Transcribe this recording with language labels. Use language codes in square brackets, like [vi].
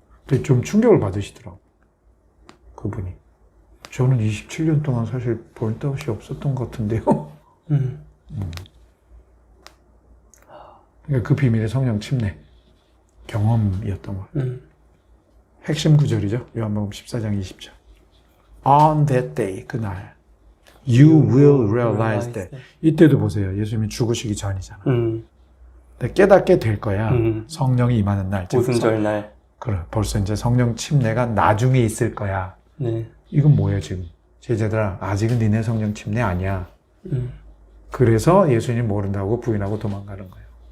[ko] 근데 좀 충격을 받으시더라고 그분이. 저는 27년 동안 사실 버런트아웃이 없었던 것 같은데요. 그러니까 그 비밀의 성령 침례 경험이었던 것 같아요. 핵심 구절이죠. 요한복음 14장 20절. [en] On that day, 그날 you will realize that. [ko] 이때도 보세요. 예수님이 죽으시기 전이잖아. 근데 깨닫게 될 거야. 성령이 임하는 날. 오순절날. 그래, 벌써 이제 성령 침례가 나중에 있을 거야. 네. 이건 뭐예요 지금? 제자들아, 아직은 니네 성령 침례 아니야. 그래서 예수님 모른다고 부인하고 도망가는 거예요.